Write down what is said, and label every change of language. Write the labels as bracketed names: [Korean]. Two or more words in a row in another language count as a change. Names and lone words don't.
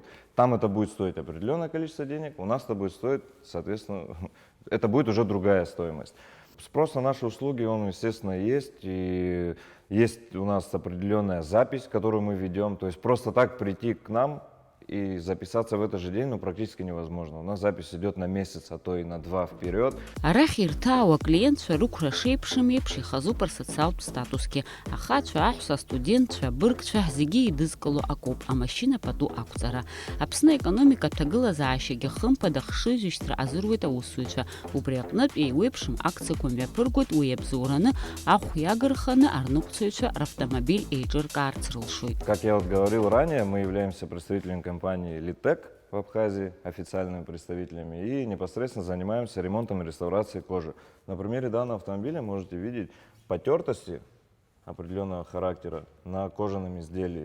[Russian] Там это будет стоить определенное количество денег, у нас это будет стоить, соответственно, это будет уже другая стоимость. Спрос на наши услуги, он, естественно, есть, и есть у нас определенная запись, которую мы ведем, то есть просто так прийти к нам и записаться в этот же день, ну, практически невозможно. У нас запись идет на месяц, а то и на 2 вперед. [Abkhazian] Арахь ирҭаауа клиентцәа рықәра шеиԥшым еиԥш ихазуп рсоциалтә статусгьы. Ахацәа, аҳәса, астудентцәа, абыргцәа зегьы идызкыло акоуп амашьына пату ақәҵара. Аԥсны аекономикатә ҭагылазаашьагьы хымԥада хшыҩзышьҭра азыруеит аусзуҩцәа. Убри аҟнытә еиуеиԥшым акциақәа мҩаԥыргоит, уи иабзоураны ахә иагарханы арныҟәцаҩцәа равтомобиль еиҿыркаарц рылшоит. [Russian] Как я вот говорил ранее, мы являемся представителем компании «Литек» в Абхазии, официальными представителями, и непосредственно занимаемся ремонтом и реставрацией кожи. На примере данного автомобиля можете видеть потертости определенного характера на кожаном изделии.